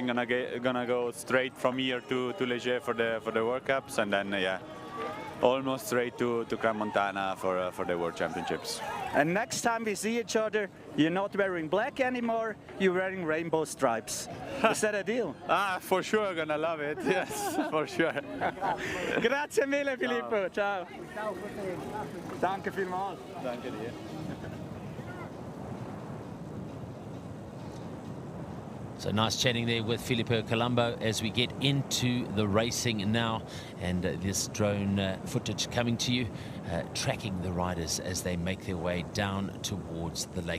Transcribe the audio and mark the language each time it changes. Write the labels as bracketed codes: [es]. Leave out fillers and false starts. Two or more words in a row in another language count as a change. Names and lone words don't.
[en] Gonna go straight from here to Lej for the World Cups, and then yeah, almost straight to Crans-Montana for the World Championships. And next time we see each other, you're not wearing black anymore, you're wearing rainbow stripes. Is that a deal? For sure, gonna love it. Yes, for sure. [it] Grazie mille, Filippo. Ciao. [de] Danke vielmals. Danke dir. [en] So nice chatting there with Filippo Colombo as we get into the racing now, and this drone footage coming to you, tracking the riders as they make their way down towards the lake.